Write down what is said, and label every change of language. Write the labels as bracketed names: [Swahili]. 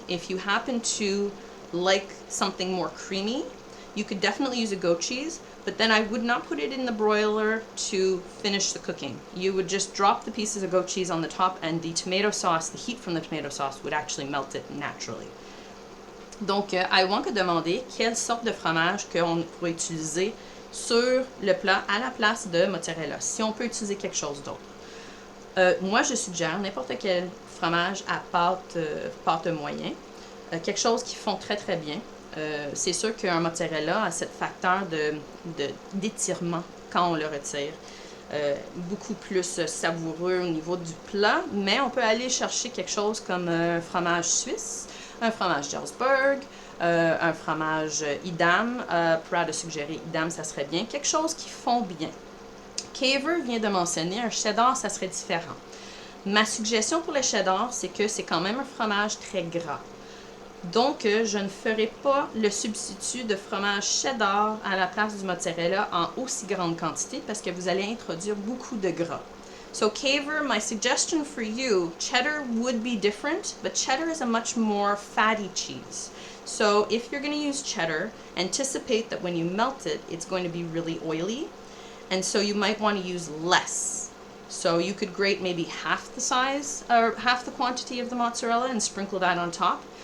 [English] If you happen to like something more creamy, you could definitely use a goat cheese, but then I would not put it in the broiler to finish the cooking. You would just drop the pieces of goat cheese on the top, and the tomato sauce, the heat from the tomato sauce would actually melt it naturally. [French] Donc, [English] I want to [French] demander quelle sorte de fromage qu'on pourrait utiliser sur le plat à la place de mozzarella, si on peut utiliser quelque chose d'autre. Moi, je suggère n'importe quel fromage à pâte moyen, quelque chose qui fond très très bien. C'est sûr qu'un mozzarella a ce facteur d'étirement quand on le retire. Beaucoup plus savoureux au niveau du plat, mais on peut aller chercher quelque chose comme un fromage suisse, un fromage Jarlsberg, un fromage Edam. Pour suggérer Edam, ça serait bien. Quelque chose qui fond bien. Caver vient de mentionner un cheddar, ça serait différent. Ma suggestion pour le cheddar, c'est que c'est quand même un fromage très gras. Donc, je ne ferai pas le substitut de fromage cheddar à la place du mozzarella en aussi grande quantité parce que vous allez introduire beaucoup de gras. [English] So, Caver, my suggestion for you, cheddar would be different, but cheddar is a much more fatty cheese. So, if you're going to use cheddar, anticipate that when you melt it, it's going to be really oily, and so you might want to use less. So, you could grate maybe half the size, or half the quantity of the mozzarella and sprinkle that on top.